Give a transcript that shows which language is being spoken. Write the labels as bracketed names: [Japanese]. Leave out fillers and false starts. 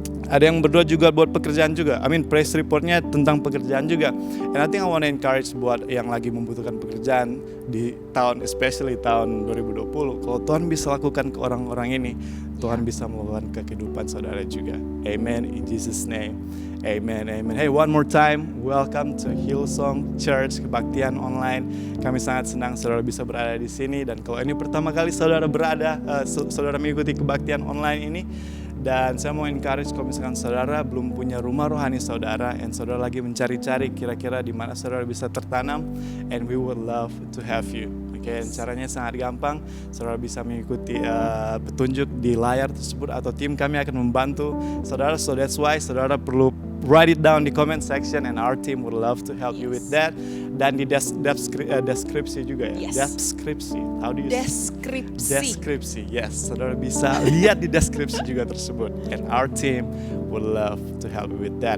[Indonesian] Ada yang berdoa juga buat pekerjaan juga. Praise reportnya tentang pekerjaan juga. [English] And I think I want to encourage [Indonesian] buat yang lagi membutuhkan pekerjaan di tahun, [English] especially [Indonesian] tahun 2020. Kalau Tuhan bisa lakukan ke orang-orang ini, Tuhan bisa melakukan ke kehidupan saudara juga. [English] Amen. In Jesus' name. Amen, amen. Hey, one more time, welcome to Hillsong Church, [Indonesian] kebaktian online. Kami sangat senang saudara bisa berada di sini. Dan kalau ini pertama kali saudara berada, saudara mengikuti kebaktian online ini, dan saya mau encourage kalau misalkan saudara belum punya rumah rohani saudara, and saudara lagi mencari-cari kira-kira di mana saudara bisa tertanam, [English] and we would love to have you. [Indonesian] Okay, caranya sangat gampang. Saudara bisa mengikuti petunjuk di layar tersebut, atau tim kami akan membantu saudara. [English] So that's why [Indonesian] saudara perlu [English] write it down di comment section, and our team would love to help you with that. [Indonesian] Dan di deskripsi juga ya. [English] Yes. Deskripsi. How do you [Indonesian] Deskripsi. Deskripsi. Yes, saudara bisa lihat di deskripsi juga tersebut. [English] And our team would love to help you with that.